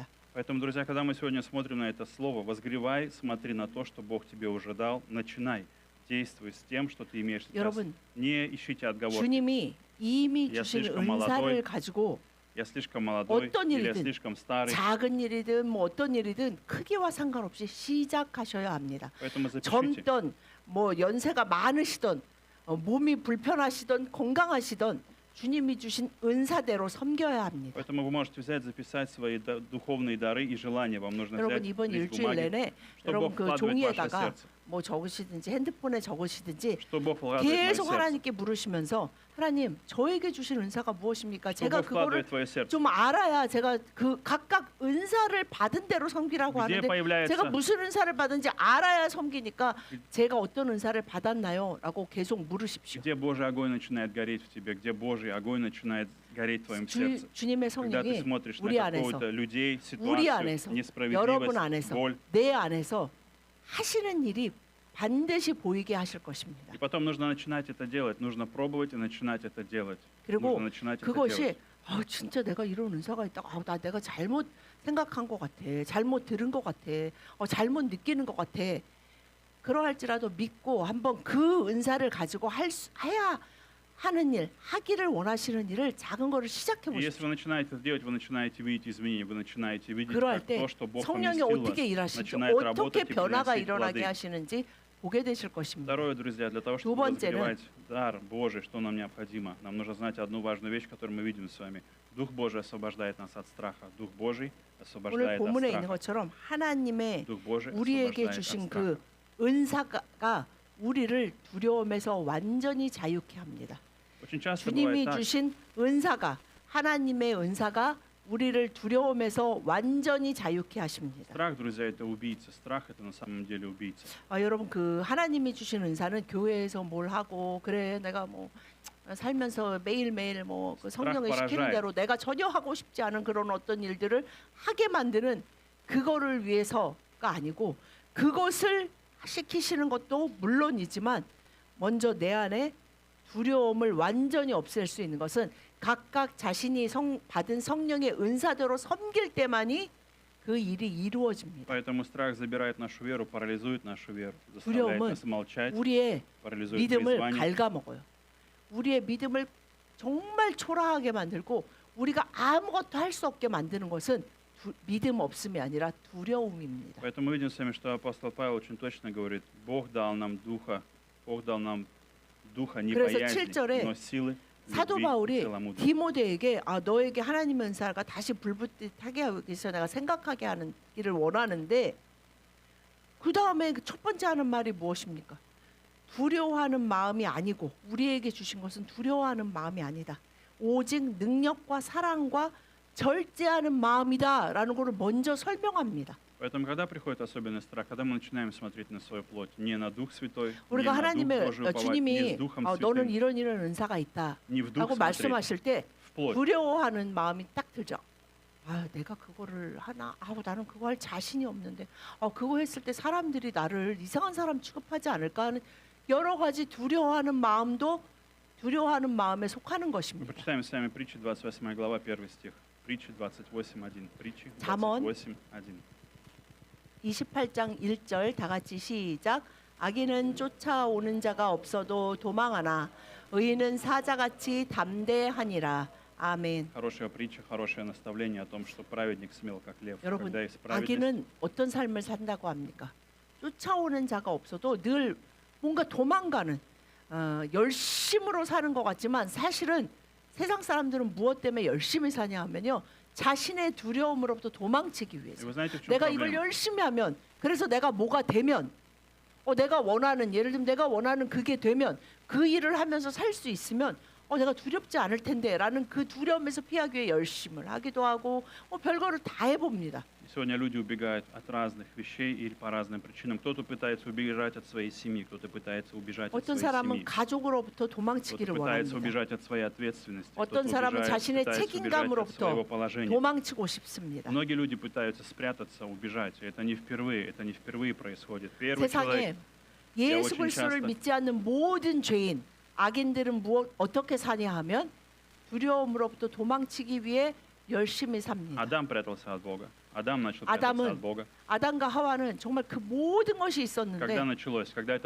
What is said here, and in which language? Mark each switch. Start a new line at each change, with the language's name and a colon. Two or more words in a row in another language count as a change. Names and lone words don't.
Russian: Поэтому, друзья, когда мы сегодня смотрим на это слово, возгревай, смотри на то, что Бог тебе уже дал, начинай, действуй с тем, что ты имеешь сейчас.
Korean: 여러분,
Russian: Не ищите отговорки.
Korean: 주님이 이미
Russian: Я
Korean: 주신
Russian: слишком
Korean: 은사를
Russian: молодой.
Korean: 가지고
Russian: Я слишком молодой,
Korean: 어떤
Russian: или я
Korean: 일이든,
Russian: слишком старый.
Korean: 작은 일이든 뭐 어떤 일이든 크기와 상관없이 시작하셔야 합니다.
Russian: Поэтому запишите.
Korean: 젊던 뭐 연세가 많으시던 몸이 불편하시던 건강하시던 주님이 주신 은사대로 섬겨야 합니다.
Russian: Поэтому вы можете взять, записать свои духовные дары и желания. Вам нужно
Korean: 여러분
Russian: взять
Korean: 이번
Russian: лист
Korean: 일주일
Russian: бумаги,
Korean: 내내
Russian: что
Korean: 여러분
Russian: Бог
Korean: 그
Russian: вкладывает в ваше
Korean: 종이에다가
Russian: сердце.
Korean: 뭐 적으시든지 핸드폰에 적으시든지
Russian: Что Бог вкладывает в твое
Korean: 계속
Russian: сердце?
Korean: 하나님께 물으시면서 하나님 저에게 주신 은사가 무엇입니까?
Russian: Что
Korean: 제가
Russian: Бог
Korean: 그거를
Russian: вкладывает в твое сердце?
Korean: 좀 알아야 제가 그 각각 은사를 받은 대로 섬기라고
Russian: Где
Korean: 하는데
Russian: появляется,
Korean: 제가 무슨 은사를 받은지 알아야 섬기니까 제가 어떤 은사를 받았나요? 라고 계속 물으십시오.
Russian: где Божий огонь начинает гореть в тебе, где Божий огонь начинает гореть в твоем сердце?
Korean: 주님의
Russian: Когда ты
Korean: 성령이
Russian: смотришь на
Korean: 우리 안에서
Russian: какого-то людей,
Korean: 우리
Russian: ситуацию,
Korean: 안에서
Russian: несправедливость,
Korean: 여러분 안에서
Russian: боль,
Korean: 내 안에서 하시는 일이 반드시 보이게 하실 것입니다.
Russian: и потом нужно начинать это делать, нужно пробовать и начинать это делать.
Korean: 그리고
Russian: нужно начинать это
Korean: 그것이
Russian: делать.
Korean: 진짜 내가 이런 은사가 있다. 나 내가 잘못 생각한 것 같아. 잘못 들은 것 같아. 잘못 느끼는 것 같아. 그러할지라도 믿고 한번 그 은사를 가지고 해야 하는 일, 하기를 원하시는 일을 작은 거를 시작해
Russian: И если
Korean: 보십시오.
Russian: вы начинаете это делать, вы начинаете видеть изменения, вы начинаете видеть
Korean: 그럴
Russian: как
Korean: 때
Russian: то, что Бог
Korean: 성령이
Russian: поместил вас,
Korean: 어떻게 일하시는지,
Russian: начинает
Korean: 어떻게
Russian: работать и
Korean: 변화가
Russian: приносить
Korean: 일어나게
Russian: плоды.
Korean: 하시는지 보게 되실 것입니다.
Russian: Второе, друзья, для того,
Korean: 두
Russian: чтобы
Korean: 번째는
Russian: возгревать дар Божий, что нам необходимо, нам нужно знать одну важную вещь, которую мы видим с вами. Дух Божий освобождает нас от страха. Дух Божий
Korean: 오늘
Russian: освобождает от
Korean: 본문에 있는
Russian: страха.
Korean: 것처럼 하나님의
Russian: Дух Божий
Korean: 우리에게
Russian: освобождает от
Korean: 주신
Russian: страха.
Korean: 그 은사가 우리를 두려움에서 완전히 자유케 합니다.
Russian: Очень часто
Korean: 주님이
Russian: бывает так,
Korean: 주신 은사가 하나님의 은사가 우리를 두려움에서 완전히 자유케 하십니다.
Russian: страх, друзья, это убийца. Страх это на самом деле убийца.
Korean: 여러분 그 하나님이 주신 은사는 교회에서 뭘 하고 그래 내가 뭐 살면서 매일매일 뭐 그 성령이 시키는
Russian: поражает.
Korean: 대로 내가 전혀 하고 싶지 않은 그런 어떤 일들을 하게 만드는 그거를 위해서가 아니고 그것을 시키시는 것도 물론이지만 먼저 내 안에 두려움을 완전히 없앨 수 있는 것은 각각 자신이 받은 성령의 은사대로 섬길 때만이 그 일이 이루어집니다.
Russian: Поэтому страх забирает нашу веру, парализует нашу веру, заставляет
Korean: 두려움은
Russian: нас молчать,
Korean: 우리의
Russian: парализует
Korean: 믿음을
Russian: призвание.
Korean: 갉아먹어요. 우리의 믿음을 정말 초라하게 만들고 우리가 아무것도 할 수 없게 만드는 것은 믿음 없음이 아니라 두려움입니다.
Russian: Поэтому мы видим с вами, что апостол Павел очень точно говорит, Бог дал нам духа не
Korean: 그래서
Russian: боязни,
Korean: 7절에
Russian: но силы,
Korean: 사도
Russian: любви и
Korean: 바울이
Russian: целомудрия.
Korean: 디모데에게 너에게 하나님의 은사가 다시 불붙하게 하기 위해서 내가 생각하게 하는 일을 원하는데 그 다음에 첫 번째 하는 말이 무엇입니까? 두려워하는 마음이 아니고 우리에게 주신 것은 두려워하는 마음이 아니다. 오직 능력과 사랑과 절제하는 마음이다라는 것을 먼저 설명합니다.
Russian: Поэтому, когда приходит особенный страх, когда мы начинаем смотреть на свою плоть, не на Дух Святой, не
Korean: 우리가
Russian: на Дух
Korean: 하나님의
Russian: Божий уповать, не
Korean: 주님이
Russian: с Духом
Korean: 너는
Russian: Святым,
Korean: 이런 은사가 있다
Russian: не в Дух
Korean: 라고
Russian: смотреть,
Korean: 말씀하실 때
Russian: в плоть.
Korean: 두려워하는 마음이 딱 들죠. 내가 그거를 하나? 나는 그거 할 자신이 없는데. 그거 했을 때 사람들이 나를 이상한 사람 취급하지 않을까 하는 여러 가지 두려워하는 마음도 두려워하는 마음에 속하는
Russian: Мы
Korean: 것입니다.
Russian: прочитаем с вами притчи 28 глава, 1 стих. Притчи 28.1. Притчи
Korean: 잠언 28.1. 28장 1절 다 같이 시작. 악인은 쫓아오는 자가 없어도 도망하나 의인은 사자같이 담대하니라. 아멘.
Russian: Хорошая притча, хорошее наставление о том, что праведник смел, как лев.
Korean: 여러분,
Russian: Когда есть праведность,
Korean: 악인은 어떤 삶을 산다고 합니까? 쫓아오는 자가 없어도 늘 뭔가 도망가는 열심으로 사는 것 같지만 사실은 세상 사람들은 무엇 때문에 열심히 사냐 하면요. 자신의 두려움으로부터 도망치기
Russian: И
Korean: 위해서.
Russian: вы знаете, в чем
Korean: 내가 이걸
Russian: проблема?
Korean: 열심히 하면 그래서 내가 뭐가 되면 내가 원하는 예를 들면 내가 원하는 그게 되면 그 일을 하면서 살 수 있으면 내가 두렵지 않을 텐데라는 그 두려움에서 피하기 위해 열심을 하기도 하고 별거를 다 해봅니다.
Russian: Сегодня люди убегают от разных вещей или по разным причинам. Кто-то пытается убежать от своей семьи, кто-то пытается убежать от
Korean: 어떤
Russian: своей
Korean: 사람은
Russian: семьи,
Korean: 가족으로부터
Russian: кто-то
Korean: 도망치기를
Russian: пытается
Korean: 원합니다.
Russian: убежать от своей ответственности,
Korean: 어떤
Russian: кто-то
Korean: 사람은 자신의
Russian: пытается убежать от
Korean: 책임감으로부터
Russian: своего положения.
Korean: 도망치고 싶습니다.
Russian: Многие люди пытаются спрятаться, убежать. И это не впервые происходит. Первый человек,
Korean: 세상에 예수
Russian: очень
Korean: 그리스도를
Russian: часто.
Korean: 믿지 않는 모든 죄인, 악인들은 어떻게 사냐 하면 두려움으로부터 도망치기 위해 열심히 삽니다.
Russian: Адам прятался от Бога. Адам начал прятаться
Korean: 아담은
Russian: от Бога.
Korean: 아담과 하와는 정말 그 모든 것이
Russian: Когда
Korean: 있었는데
Russian: началось? Когда это